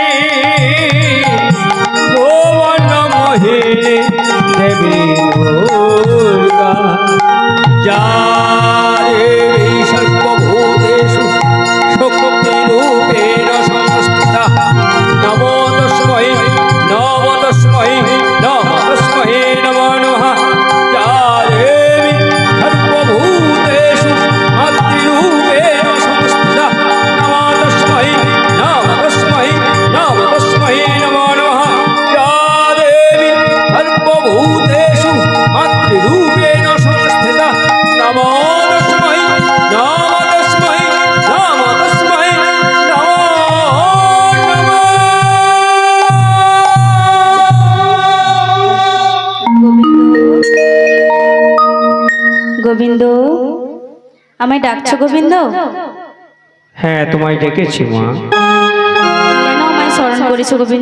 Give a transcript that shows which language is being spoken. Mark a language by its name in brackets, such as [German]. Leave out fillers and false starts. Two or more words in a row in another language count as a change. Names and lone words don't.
[Bangla] ভুবন মোহিনী দেবী দুর্গা। [Sanskrit] যারে সর্বভূতেষু শক্তিরূপেণ সংস্থিতা, নমো তস্मै নমো তস্मै নমো তস্मै নমো নমঃ। যারে সর্বভূতেষু মাতৃরূপেণ সংস্থিতা, নমো তস্मै নমো তস্मै নমো তস্मै নমো নমঃ। যারে সর্বভূতেষু মাতৃরূপেণ সংস্থিতা, নমো তস্मै নমো তস্मै নমো তস্मै নমো নমঃ। [Bangla] গোবিন্দ, আমায় ডাকছো গোবিন্দ? হ্যাঁ, তোমায় ডেকেছি মা। কেন আমায় স্মরণ করেছো গোবিন্দ?